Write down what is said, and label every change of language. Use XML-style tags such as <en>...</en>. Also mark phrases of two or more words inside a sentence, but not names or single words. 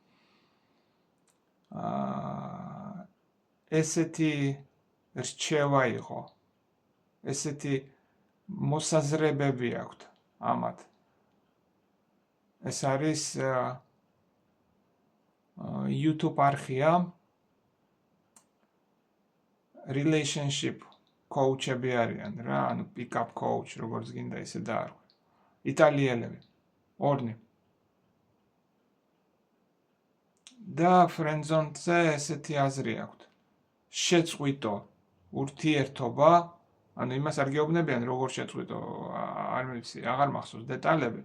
<ka>ესეთი რჩევა იყო, ესეთი მოსაზრებები აქვთ ამათ. ეს არის YouTube არხია,</ka> <en>relationship coach-ები</en> <ka>არიან რა, ანუ</ka> <en>pick-up coach,</en> <ka>როგორც გინდა ისე დაარქვე. იტალიელები, ორნი. და ფრენდზონზე ესეთი აზრი აქვთ. შეწყვიტო ურთიერთობა, ანუ იმას არ გეუბნებიან როგორ შეწყვიტო, არ ვიცი, აღარ მახსოვს დეტალები.</ka>